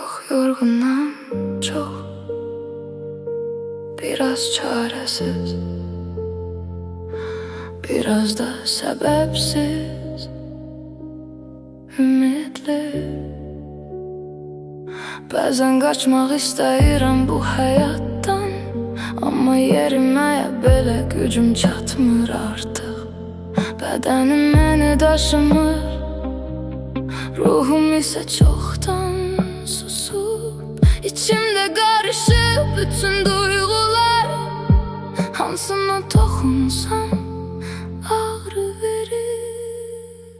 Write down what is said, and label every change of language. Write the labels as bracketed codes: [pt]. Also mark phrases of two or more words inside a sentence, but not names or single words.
[tr] Yorgunum çok, biraz çaresiz, biraz da sebepsiz, ümitli. Bazen kaçmak [az] istəyirəm bu həyatdan, amma yeriməyə belə gücüm çatmır artıq. Bədənim məni daşımır, ruhum isə çoxdan susub. İçimdə qarışıb bütün duyğular, hansına toxunsam ağrı verir.